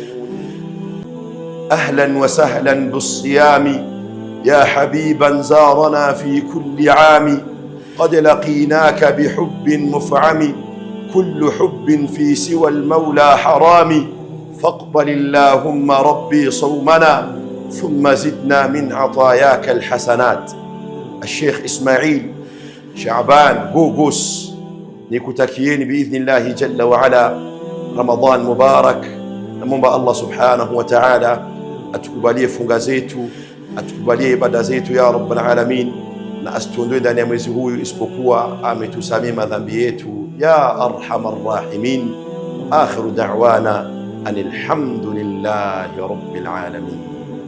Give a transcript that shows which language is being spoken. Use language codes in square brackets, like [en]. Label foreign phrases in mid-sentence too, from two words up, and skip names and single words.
[ar] أهلا وسهلا بالصيام يا حبيبا زارنا في كل عام، قد لقيناك بحب مفعم، كل حب في سوى المولى حرام، فاقبل اللهم ربي صومنا ثم زدنا من عطاياك الحسنات. [sw] الشيخ إسماعيل شعبان غوغوس nikutakieni [ar] بإذن الله جل وعلا رمضان مبارك. [sw] Namwomba [ar] الله سبحانه وتعالى [sw] atukubalie funga zetu, atukubalie ibada zetu [ar] يا رب العالمين, [sw] na asituondoe ndani ya mwezi huu isipokuwa ametusamia madhambi yetu [ar] يا أرحم الراحمين. وآخر دعوانا أن الحمد لله رب العالمين.